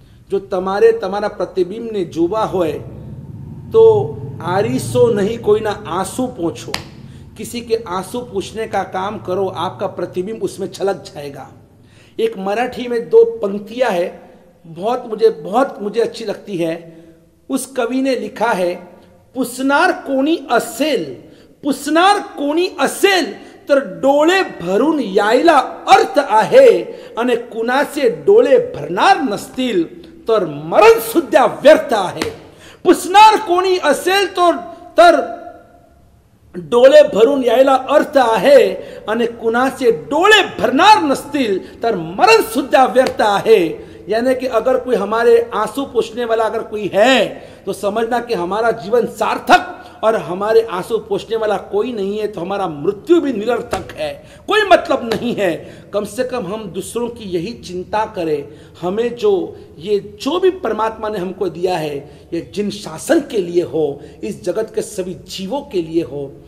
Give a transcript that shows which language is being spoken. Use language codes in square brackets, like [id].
[gu] જો તમારે તમારા પ્રતિબિંબને જોવા હોય તો [hi] आरीसो नहीं, कोई ना आंसू पूछो, किसी के आंसू पूछने का काम करो, आपका प्रतिबिंब उसमें छलक जाएगा। एक मराठी में 2 पंक्तियां है, बहुत मुझे अच्छी लगती है। उस कवि ने लिखा है, [mr] पुसनार कोणी असेल, पुसनार कोणी असेल तर डोळे भरून यायला अर्थ आहे, आणि कुणाचे डोळे भरणार नसतील तर मरण सुद्धा व्यर्थ आहे। पुसनार कोणी असेल तर डोळे भरून यायला अर्थ आहे, आणि कुणाचे डोळे भरणार नसतील तर मरण सुद्धा व्यर्थ आहे। [hi] यानी कि अगर कोई हमारे आंसू पोंछने वाला अगर कोई है तो समझना कि हमारा जीवन सार्थक, और हमारे आंसू पोंछने वाला कोई नहीं है तो हमारा मृत्यु भी निरर्थक है, कोई मतलब नहीं है। कम से कम हम दूसरों की यही चिंता करें। हमें जो भी परमात्मा ने हमको दिया है, ये जिन शासन के लिए हो, इस जगत के सभी जीवों के लिए हो।